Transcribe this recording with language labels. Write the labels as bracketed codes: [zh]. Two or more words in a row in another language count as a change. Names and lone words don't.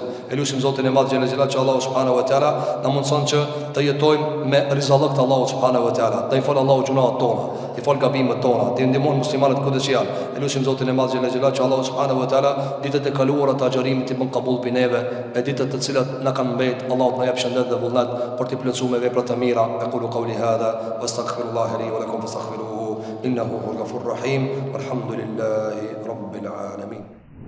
[sq] Elusim Zotin e Madh [ar] جل جلاله [sq] që Allahu [ar] سبحانه وتعالى [sq] na mundson që të jetojmë me rizallëk të Allahu [ar] سبحانه وتعالى. [sq] Të i fal Allahu gjunaat tona, të i fal gabimet tona, të ndihmon muslimanët kudo që janë. Elusim Zotin e Madh [ar] جل جلاله [sq] që Allahu [ar] سبحانه وتعالى [sq] ditët e kaluara të agjerimit të bën qabul për neve, e ditët të cilat na kanë mbet, Allahu na jap shëndet dhe vullnet për të plotësuar me vepra të mira. [ar] أقول قولي هذا وأستغفر الله لي ولكم فاستغفروه إنه هو الغفور الرحيم. والحمد لله رب العالمين.